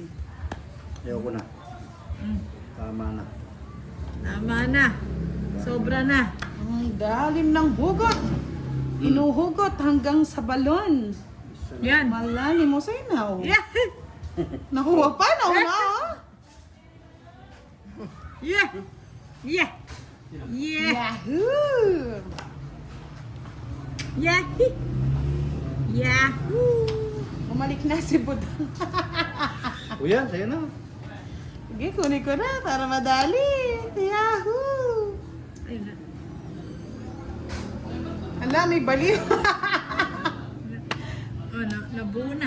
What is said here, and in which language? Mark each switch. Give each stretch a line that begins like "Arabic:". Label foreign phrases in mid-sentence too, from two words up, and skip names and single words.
Filipino: Ayoko na. Mm. Tama na. Tama na. Sobra na. Ang dalim ng hugot. Inuhugot hanggang sa balon. Yan. Malalim mo sa'yo na. Oh. Yeah. Nakuha pa, nauna. Oh.
English: Yeah. Yeah.
Filipino: Yeah. Yahoo! Yahoo. Yahoo. Bumalik na si Budang. O yan, sa'yo na. Sige, kunin ko na para madali. Yahoo! Ay, na. Ala, may baliw. Oh, nabuo na.